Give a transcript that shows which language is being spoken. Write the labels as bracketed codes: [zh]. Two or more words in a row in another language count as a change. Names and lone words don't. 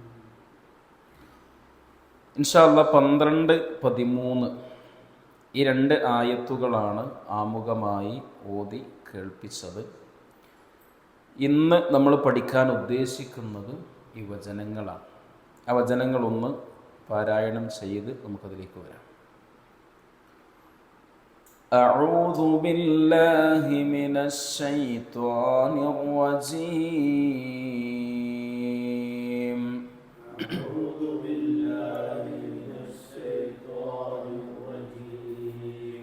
[ar] إن شاء الله [ml] 12, 13 ഈ 2 ആയത്തുകളാണ് ആമുഖമായി ഓതി കേൾപ്പിച്ചത്. ഇന്ന് നമ്മൾ പഠിക്കാൻ ഉദ്ദേശിക്കുന്നത് ഈ വചനങ്ങളാണ്. ആ വചനങ്ങളൊന്ന് പാരായണം ചെയ്ത് നമുക്കതിലേക്ക് വരാം. [ar] أعوذ بالله من الشيطان الرجيم. أعوذ بالله من الشيطان الرجيم.